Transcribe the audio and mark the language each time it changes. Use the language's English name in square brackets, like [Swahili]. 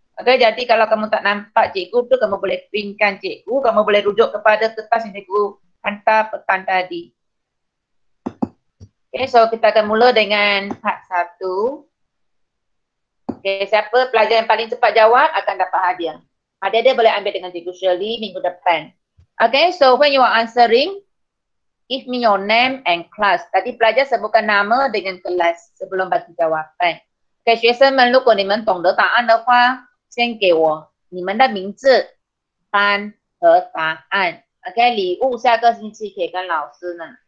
[Malay] Okay, jadi kalau kamu tak nampak cikgu tu, kamu boleh pinkan cikgu, kamu boleh rujuk kepada kertas yang cikgu hantar petang tadi. Okay, so kita akan mula dengan part 1. Okay, siapa pelajar yang paling cepat jawab akan dapat hadiah. Hadiah dia boleh ambil dengan cikgu Shirley minggu depan. [English] Okay, so when you are answering, give me your name and class. [Malay] Tadi pelajar sebutkan nama dengan kelas sebelum bagi jawapan. [Chinese] Okay, 学生们，如果你们懂得答案的话，先给我你们的名字、班和答案。 OK， 礼物下个星期可以跟老师呢。